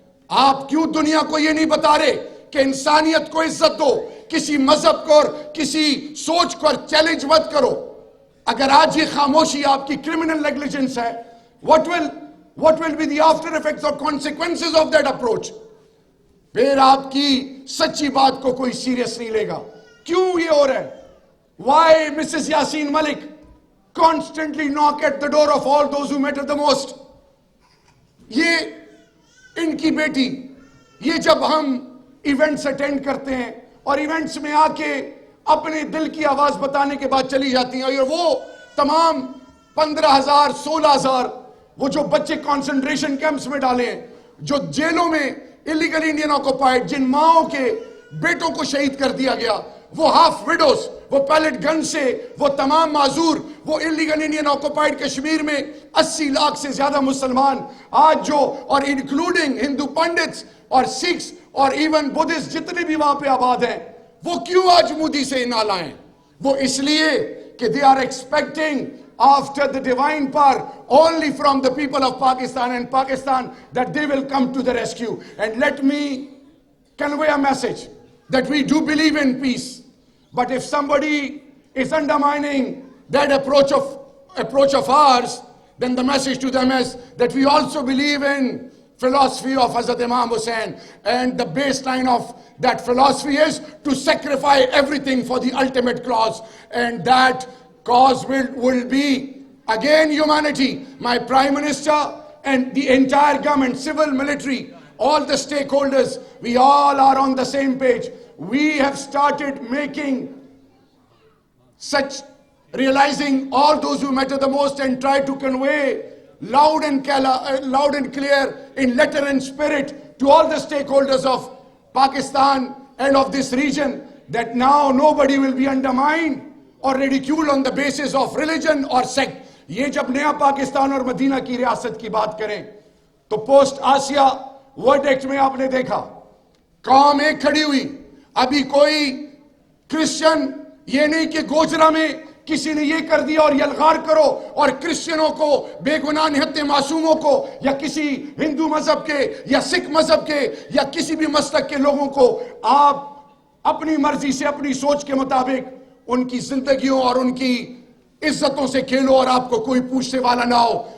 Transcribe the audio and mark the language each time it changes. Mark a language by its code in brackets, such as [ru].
[ur] آپ کیوں دنیا کو یہ نہیں بتا رہے کہ انسانیت کو عزت دو, کسی مذہب کو اور کسی سوچ کو چیلنج مت کرو؟ اگر آج یہ خاموشی آپ کی کرمنل نیگلیجنس ہے, [en] what will be the after effects or consequences of that approach? [ur] پھر آپ کی سچی بات کو کوئی سیریس نہیں لے گا. کیوں یہ ہو رہا ہے؟ [en] Why Mrs. Yaseen Malik constantly knock at the door of all those who matter the most? [ur] یہ ان کی بیٹی, یہ جب ہم ایونٹس اٹینڈ کرتے ہیں اور ایونٹس میں آ کے اپنے دل کی آواز بتانے کے بعد چلی جاتی ہیں, اور وہ تمام 15,000 16,000 وہ جو بچے کانسنٹریشن کیمپس میں ڈالے ہیں, جو جیلوں میں انلیگل انڈین آکوپائیڈ, جن ماؤں کے بیٹوں کو شہید کر دیا گیا, وہ ہاف ویڈوز, وہ پیلٹ گن سے, وہ تمام معذور, وہ انلیگل انڈین آکوپائیڈ کشمیر میں 80 لاکھ سے زیادہ مسلمان آج جو, اور انکلوڈنگ ہندو پنڈتس اور سکھس اور ایون بدھسٹ جتنے بھی وہاں پہ آباد ہیں, وہ کیوں آج مودی سے نہ لائیں؟ وہ اس لیے کہ [en] they are expecting after the divine power only from the people of Pakistan and Pakistan that they will come to the rescue. And let me convey a message that we do believe in peace. But if somebody is undermining that approach of ours, then the message to them is that we also believe in philosophy of Hazrat Imam Hussain, and the baseline of that philosophy is to sacrifice everything for the ultimate cause, and that cause will be again humanity. My Prime Minister and the entire government, civil, military, all the stakeholders, we all are on the same page. We have started making such, realizing all those who matter the most and try to convey loud and clear in letter and spirit to all the stakeholders of Pakistan and of this region that now nobody will be undermined or ridiculed on the basis of religion or sect. [ur] یہ جب نیا پاکستان اور مدینہ کی ریاست کی بات کریں تو پوسٹ آسیا ورڈکٹ میں آپ نے دیکھا قوم ایک کھڑی ہوئی. ابھی کوئی کرسچن یہ نہیں کہ گوجرا میں کسی نے یہ کر دیا اور یلغار کرو اور کرسچنوں کو, بے گناہ نہتے معصوموں کو, یا کسی ہندو مذہب کے یا سکھ مذہب کے یا کسی بھی مسلک کے لوگوں کو آپ اپنی مرضی سے اپنی سوچ کے مطابق ان کی زندگیوں اور ان کی عزتوں سے کھیلو اور آپ کو کوئی پوچھنے والا نہ ہو.